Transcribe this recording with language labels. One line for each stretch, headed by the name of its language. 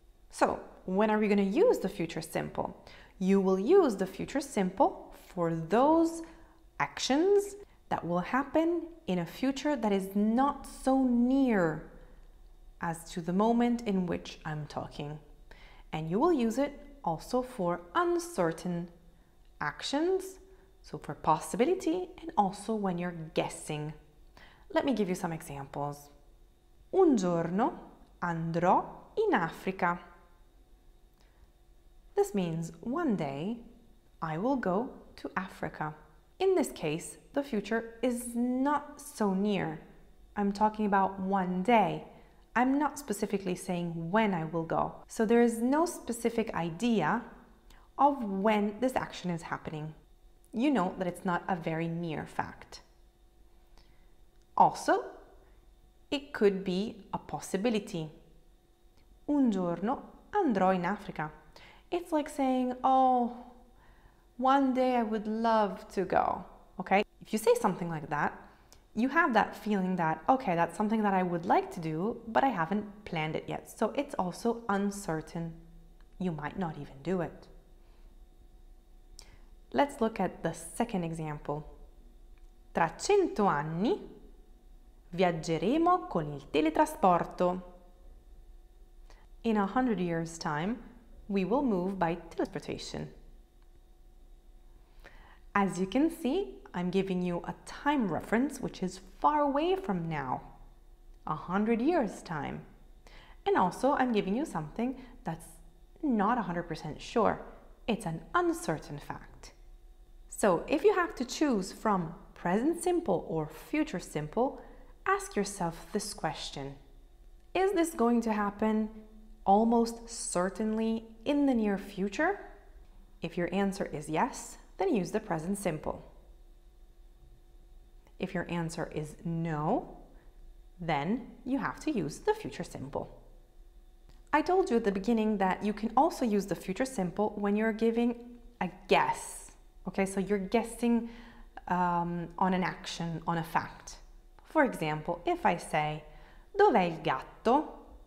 English: So, when are we going to use the future simple? You will use the future simple for those actions that will happen in a future that is not so near as to the moment in which I'm talking. And you will use it also for uncertain actions, so for possibility and also when you're guessing. Let me give you some examples.
Italian: Un giorno andrò in Africa.
English: This means one day I will go to Africa. In this case, the future is not so near. I'm talking about one day. I'm not specifically saying when I will go. So there is no specific idea of when this action is happening. You know that it's not a very near fact. Also, it could be a possibility.
Italian: Un giorno andrò in Africa.
English: It's like saying, oh, one day I would love to go, okay? If you say something like that, you have that feeling that, okay, that's something that I would like to do, but I haven't planned it yet. So it's also uncertain. You might not even do it. Let's look at the second example.
Italian: Tra 100 anni viaggeremo con il teletrasporto.
English: In 100 years' time, we will move by teleportation. As you can see, I'm giving you a time reference which is far away from now, 100 years' time. And also, I'm giving you something that's not 100% sure. It's an uncertain fact. So if you have to choose from present simple or future simple, ask yourself this question. Is this going to happen almost certainly in the near future? If your answer is yes, then use the present simple. If your answer is no, then you have to use the future simple. I told you at the beginning that you can also use the future simple when you're giving a guess. Okay, so you're guessing on an action, on a fact. For example, if I say,
Italian: dov'è il gatto?